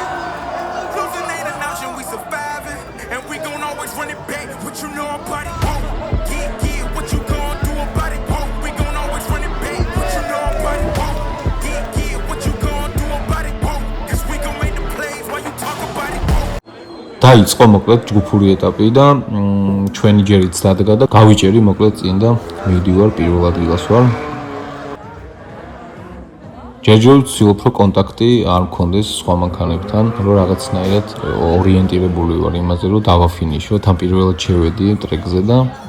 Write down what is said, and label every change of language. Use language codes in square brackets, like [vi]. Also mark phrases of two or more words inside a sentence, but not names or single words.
[en] Losing ain't an option, we surviving. And we gon' always run it back. What you know about it, whoa. Yeah, what you gon' do about it, whoa. We gon' always run it back. What you know about it, whoa. Yeah, what you gon' do about it, whoa. Cause we gon' make the plays while you talk about it, whoa. [ka] დაიწყო მოკლედ ჯგუფური ეტაპი და ჩვენი ჯერიც დადგა და გავიჭერი მოკლედ წინ და მივდივარ პირველ ადგილას ვარ. ჯერჯერობით ვცდილობ რომ კონტაქტი არ მქონდეს სხვა მანქანებთან, რომ რაღაცნაირად ორიენტირებული ვარ იმაზე, რომ დავაფინიშო, თან პირველად შევედი ტრეკზე და